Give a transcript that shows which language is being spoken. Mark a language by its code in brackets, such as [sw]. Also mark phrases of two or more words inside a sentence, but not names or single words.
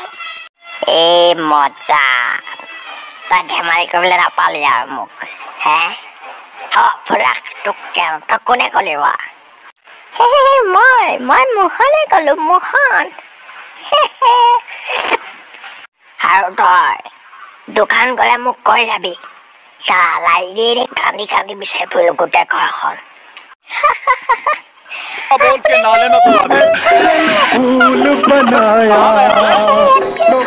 [as] মজা তই ধেমালি কৰিবলৈ নাপালি আৰু মোক তোক কোনে কলি মই মোহনে কলো মোহন। আৰু তই দোকান গলে মোক কৈ যাবি চালা কান্দি বিচাৰি ফুৰিলো গোটেই ঘৰখন। [hi] बोल के नाले में कुदा दे। फूल बनाया